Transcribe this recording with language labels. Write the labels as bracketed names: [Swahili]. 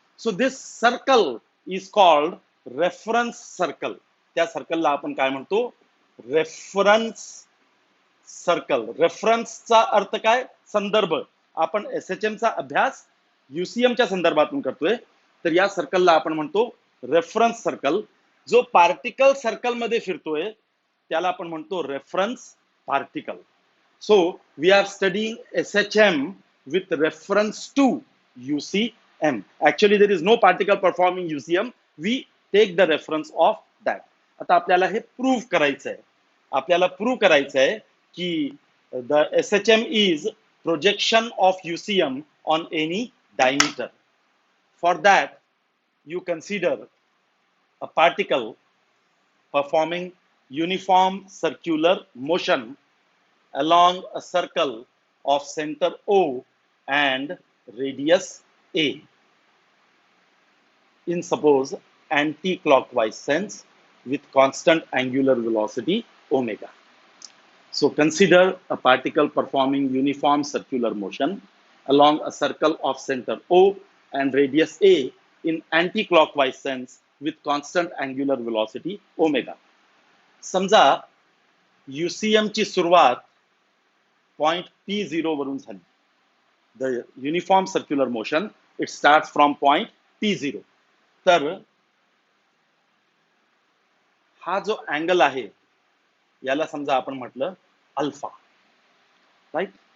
[English] So this circle is called reference circle. [Marathi] त्या सर्कलला आपण काय म्हणतो? Reference circle. रेफरन्सचा अर्थ काय? संदर्भ. आपण एसएचएमचा अभ्यास युसीएमच्या संदर्भातून करतोय, तर या सर्कलला आपण म्हणतो रेफरन्स सर्कल. जो पार्टिकल सर्कल मध्ये फिरतोय त्याला आपण म्हणतो reference particle. [English] So we are studying SHM with reference to UCM. Actually there is no particle performing UCM. We take the reference of that. [Marathi] आता आपल्याला हे प्रूव्ह करायचं आहे. आपल्याला प्रूव्ह करायचं आहे की [English] the SHM is projection of UCM on any diameter. For that you consider a particle performing uniform circular motion along a circle of center O and radius A in suppose anti-clockwise sense with constant angular velocity omega. So consider a particle performing uniform circular motion along a circle of center O and radius A in anti-clockwise sense with constant angular velocity omega. [Marathi] समजा UCM ची सुरुवात point P0 वरून झाली. [English] The uniform circular motion, it starts from point P0. [Marathi] तर हा जो angle आहे याला समजा आपण म्हटलं अल्फा. राईट.